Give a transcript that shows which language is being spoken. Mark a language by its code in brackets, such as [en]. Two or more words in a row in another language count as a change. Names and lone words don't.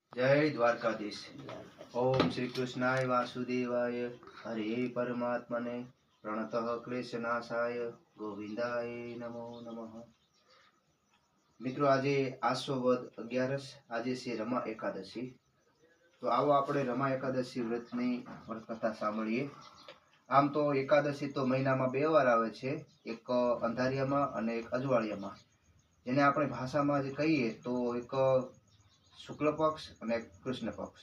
[hi] जय द्वारकाधीश। [sa] ओम श्री कृष्णाय वासुदेवाय हरे परमात्मने प्रणतः क्लेशनाशाय गोविंदाय नमो नमः। [gu] મિત્રો આજે આસો વદ 11 આજે છે રમા એકાદશી। તો આવો આપણે રમા એકાદશી વ્રતની કથા સાંભળીએ। આમ તો એકાદશી તો મહિનામાં 2 વાર આવે છે, એક અંધારિયામાં અને એક અજવાળિયામાં, જેને આપણે ભાષામાં જે કહીએ તો એક શુક્લ પક્ષ અને કૃષ્ણ પક્ષ।